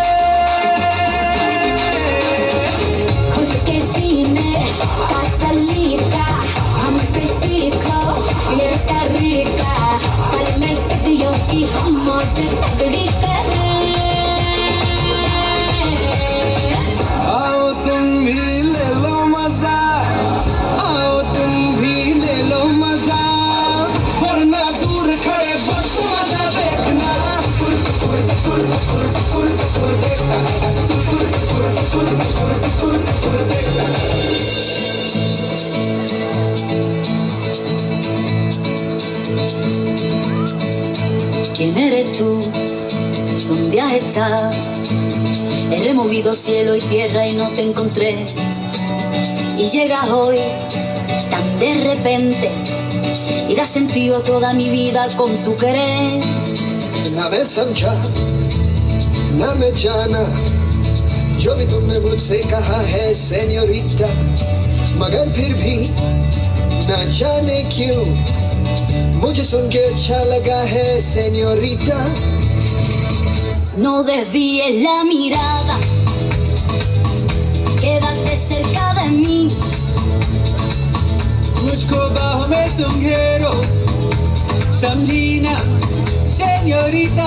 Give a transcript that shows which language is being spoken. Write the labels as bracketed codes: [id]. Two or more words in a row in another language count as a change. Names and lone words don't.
[hi] खुद के जीने का सलीका हमसे सीखो ये तरीका पल में सदियों की हम मौज तगड़ी करें आओ तुम भी ले लो मजा आओ तुम भी ले लो मजा वरना दूर खड़े वक्त मजा देखना [es] ¿Quién eres tú? ¿Dónde has estado? He removido cielo y tierra y no te encontré. Y llegas hoy tan de repente y das sentido a toda mi vida con tu querer. [hi] ना मैं समझा ना मैं जाना जो भी तुमने मुझसे कहा है सेन्योरिटा मगर फिर भी ना जाने क्यों मुझे सुन के अच्छा लगा है सेन्योरिटा [es] No desvíes la mirada, quédate cerca de mí. [hi] मुझको बाहों में तुम घेरो समझी ना सेन्योरिटा